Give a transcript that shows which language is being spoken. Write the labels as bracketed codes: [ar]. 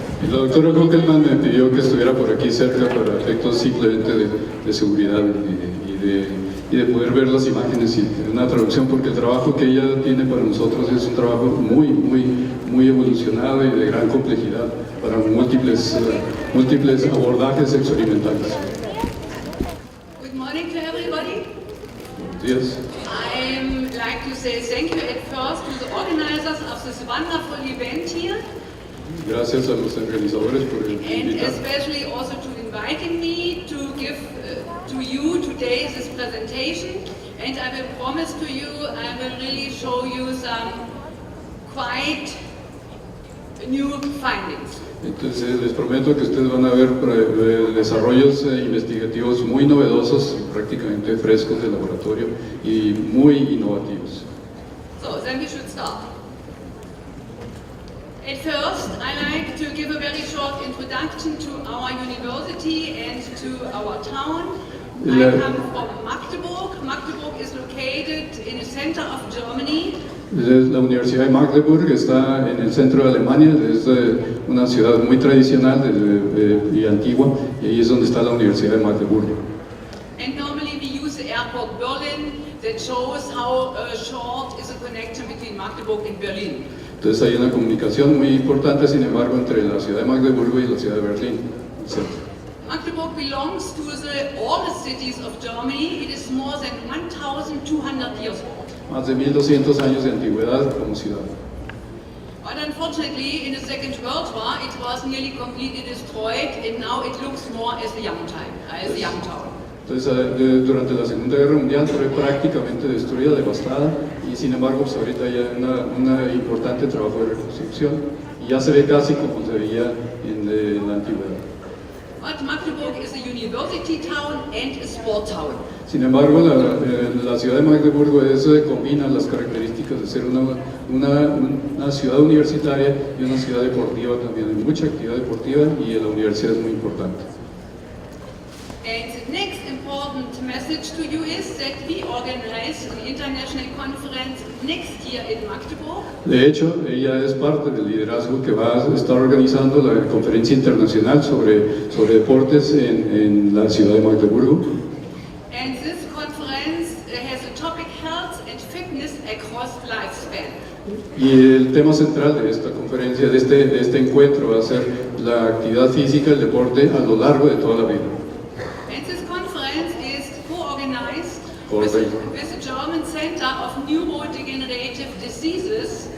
[es] La doctora Hokelman me pidió que estuviera por aquí cerca para efectos simplemente de seguridad y de poder ver las imágenes y una traducción, porque el trabajo que ella tiene para nosotros es un trabajo muy evolucionado y de gran complejidad para múltiples abordajes experimentales. [en] Good morning to everybody. [es] Buenos días. [en] I'd like to say thank you at first to the organizers of this wonderful event here. [es] Gracias a los organizadores por [en] And [es] invitar. [en] especially also to inviting me to give to you today this presentation. And I will promise to you, I will really show you some quite new findings. [es] Entonces les prometo que ustedes van a ver desarrollos investigativos muy novedosos, prácticamente frescos de laboratorio y muy innovativos. [en] So, then we should start. At first, I like to give a very short introduction to our university and to our town. I come from Magdeburg. Magdeburg is located in the center of Germany. [es] La Universidad de Magdeburg está en el centro de Alemania, es una ciudad muy tradicional y antigua, y ahí es donde está la Universidad de Magdeburg. [en] And normally we use the airport Berlin that shows how short is the connection between Magdeburg and Berlin. [es] Entonces hay una comunicación muy importante, sin embargo, entre la ciudad de Magdeburgo y la ciudad de Berlín. [en] Magdeburg belongs to the oldest cities of Germany. It is more than 1,200 years old. [es] Más de 1200 años de antigüedad como ciudad. [en] But unfortunately, in the Second World War, it was nearly completely destroyed, and now it looks more as a young town. [es] Entonces, durante la Segunda Guerra Mundial fue prácticamente destruida, devastada, y sin embargo, pues ahorita hay un importante trabajo de reconstrucción, y ya se ve casi como se veía en la antigüedad. [en] But Magdeburg is a university town and a sport town. [es] Sin embargo, la ciudad de Magdeburgo combina las características de ser una ciudad universitaria y una ciudad deportiva también. Hay mucha actividad deportiva y la universidad es muy importante. [en] And the next important message to you is that we organize an international conference next year in Magdeburg. [es] De hecho, ella es parte del liderazgo que va a estar organizando la conferencia internacional sobre deportes en la ciudad de Magdeburgo. [en] And this conference has a topic health and fitness across lifespan. [es] Y el tema central de esta conferencia, de este encuentro, va a ser la actividad física, el deporte a lo largo de toda la vida. [en] And this conference is co-organized [es] Por [en] with the German Center of Neurodegenerative Diseases.